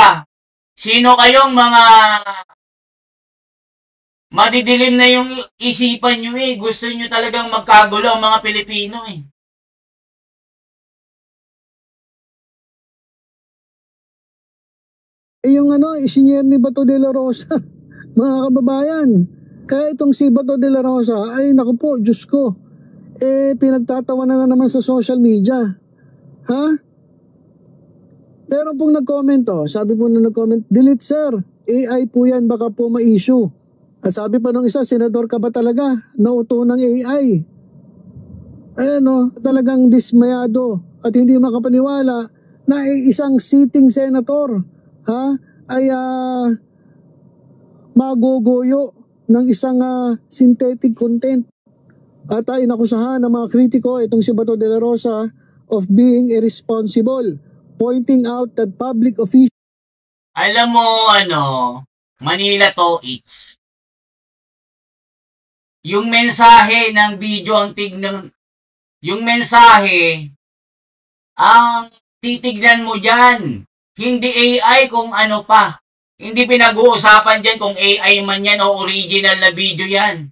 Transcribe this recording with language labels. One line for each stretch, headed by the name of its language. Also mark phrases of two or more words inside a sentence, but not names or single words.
Filipino: Sino kayong mga madidilim na yung isipan nyo eh. Gusto nyo talagang magkagulo ang mga Pilipino eh. Yung isinyer ni Bato de la Rosa, mga kababayan. Kaya itong si Bato de la Rosa, ay naku po, Diyos ko, pinagtatawanan na naman sa
English: social media.
Filipino: Ha? Meron pong nag-comment sabi po na nag-comment,
English: delete sir,
Filipino: AI po yan, baka po ma-issue. At sabi pa nung isa, senador ka ba talaga? Nauto ng AI. Talagang dismayado at hindi makapaniwala na isang
English: sitting senator
Filipino: ay magogoyo ng isang
English: synthetic content.
Filipino: At inakusahan ng mga kritiko itong si
English: Bato de la Rosa of being irresponsible, pointing out that public officials.
Filipino: Alam mo, Manila to, it's yung mensahe ng video ang tignan, yung mensahe ang titignan mo dyan. Hindi AI kung ano pa. Hindi pinag-uusapan dyan kung AI man yan o original na video yan.